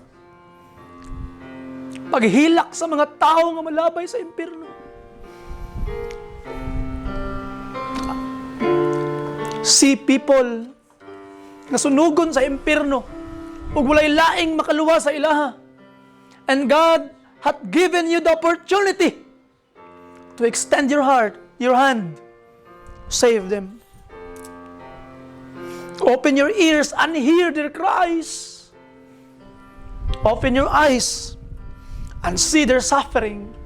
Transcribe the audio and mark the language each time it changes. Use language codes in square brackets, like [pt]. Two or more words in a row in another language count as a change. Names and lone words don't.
[ceb] Paghilak sa mga tao nga malabay sa impyerno. [en] See people [ceb] nga sunugon sa impyerno ug walay laing makaluwa sa ilaha. [en] And God hath given you the opportunity to extend your heart, your hand, save them. Open your ears and hear their cries. Open your eyes and see their suffering.